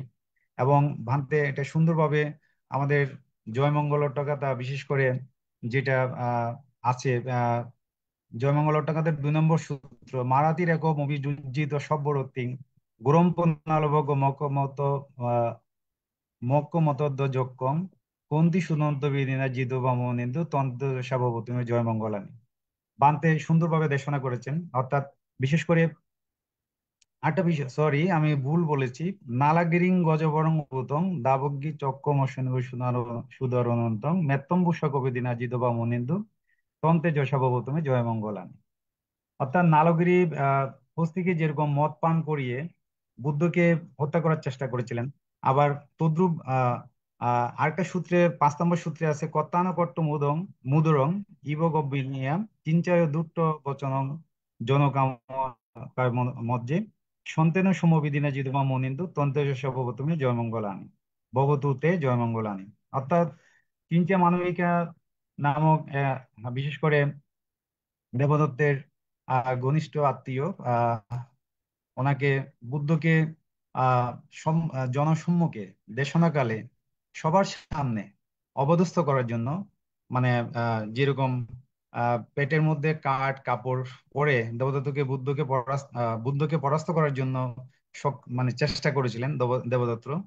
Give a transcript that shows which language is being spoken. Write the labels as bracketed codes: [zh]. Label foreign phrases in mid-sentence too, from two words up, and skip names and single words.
[bn] এবং ভান্তে এটা সুন্দরভাবে আমাদের জয়মঙ্গল অট্টাগাথা বিশেষ করে যেটা আছে জয়মঙ্গল অট্টাগাথার 2 নম্বর সূত্র, মারাতির এক অভিযোজিত [pi] সব্যরতিং গুরম্পনালভগ মকমত মক্কমতদ্যোজকং কন্তি সুনন্ত বিদিনা জিদবা মনিন্দু তন্ত্র সাবভৌতমে জয়মঙ্গলানি। [bn] বান্তে সুন্দরভাবে দেশনা করেছেন। অর্থাৎ বিশেষ করে আরেকটা বিষয়, সরি আমি ভুল বলেছি, [pi] নালাগিরিং গজবরং ভূতং দাবগ্গি চক্কম সুদরনন্তং মেত্তম্বুষ কবিদিনা জিদবা মনিন্দু তন্তে যশাবভৌতমে জয়মঙ্গলানি। [bn] অর্থাৎ নালগিরি হস্তিকে যেরকম মদ পান করিয়ে বুদ্ধকে হত্যা করার চেষ্টা করেছিলেন, আবার তদ্রুপ আরেকটা সূত্রে 5 নম্বর সূত্রে আছে [pi] কত্তানকট্ট মুদরং ইব গব্বিনিয়াম চিঞ্চায় দুট্ট বচনং জনকাম মজ্জে সন্তেন সমবিদিনা জিদমা মনিন্দু তন্ত্র সর্বপ্রথমে জয়মঙ্গলানি ভগতুতে জয়মঙ্গলানি। [bn] অর্থাৎ চিঞ্চা মানবিকা নামক বিশেষ করে দেবদত্তের ঘনিষ্ঠ আত্মীয় ওনাকে বুদ্ধকে জনসম্মুখে দেশনাকালে সবার সামনে অপদস্থ করার জন্য মানে যেরকম পেটের মধ্যে কাঠ কাপড় পরে দেবদত্তকে বুদ্ধকে পরাস্ত করার জন্য মানে চেষ্টা করেছিলেন দেবদত্ত।